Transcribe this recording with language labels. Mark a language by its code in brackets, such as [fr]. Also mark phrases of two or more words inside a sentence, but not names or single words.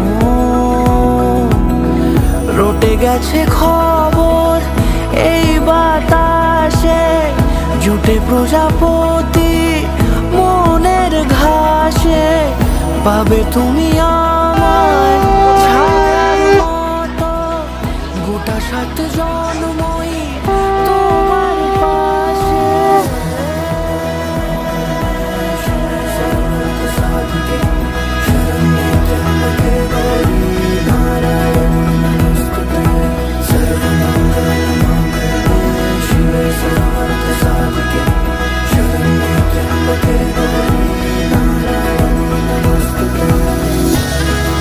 [bn] রটে গেছে খবর এই বাতাসে, জুটে প্রজাপতি মনের ঘাসে। পাবে তুমি আমায় ছায়ার মতো, গোটা 7 জন্মই তোমার পাশে। [sa] শরণ্যে ত্র্যম্বকে গৌরী নারায়ণী নমস্তুতে। সর্বমঙ্গল মঙ্গলে শিবে सर्वार्थ साधिके, शरण्ये त्र्यंबके गौरी नारायणी नमोस्तुते।